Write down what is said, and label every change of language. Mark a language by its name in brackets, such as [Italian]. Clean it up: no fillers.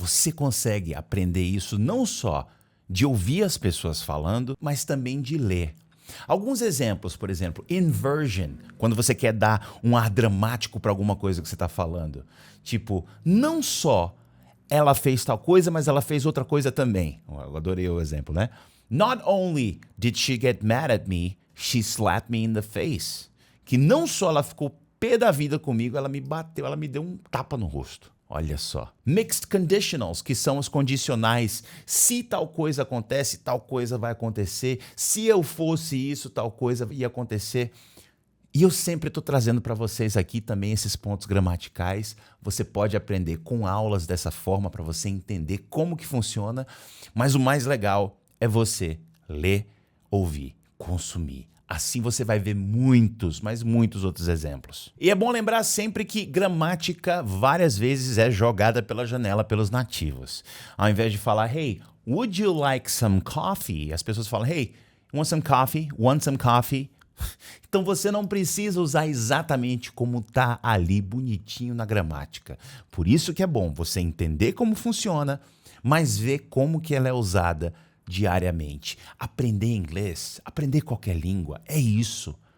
[Portuguese] Você consegue aprender isso não só de ouvir as pessoas falando, mas também de ler. Alguns exemplos, por exemplo, inversion, quando você quer dar um ar dramático para alguma coisa que você está falando. Tipo, não só ela fez tal coisa, mas ela fez outra coisa também. Eu adorei o exemplo, né? [English] Not only did she get mad at me, she slapped me in the face. [Portuguese] Que não só ela ficou pé da vida comigo, ela me bateu, ela me deu um tapa no rosto. Olha só. Mixed conditionals, que são os condicionais. Se tal coisa acontece, tal coisa vai acontecer. Se eu fosse isso, tal coisa ia acontecer. E eu sempre estou trazendo para vocês aqui também esses pontos gramaticais. Você pode aprender com aulas dessa forma para você entender como que funciona. Mas o mais legal é você ler, ouvir, consumir, Assim você vai ver muitos, mas muitos outros exemplos. E é bom lembrar sempre que gramática várias vezes é jogada pela janela pelos nativos. Ao invés de falar, [English] hey, would you like some coffee? [Portuguese] As pessoas falam, [English] hey, want some coffee? Want some coffee? [Portuguese] Então você não precisa usar exatamente como tá ali bonitinho na gramática. Por isso que é bom você entender como funciona, mas ver como que ela é usada diariamente. Aprender inglês, aprender qualquer língua, é isso.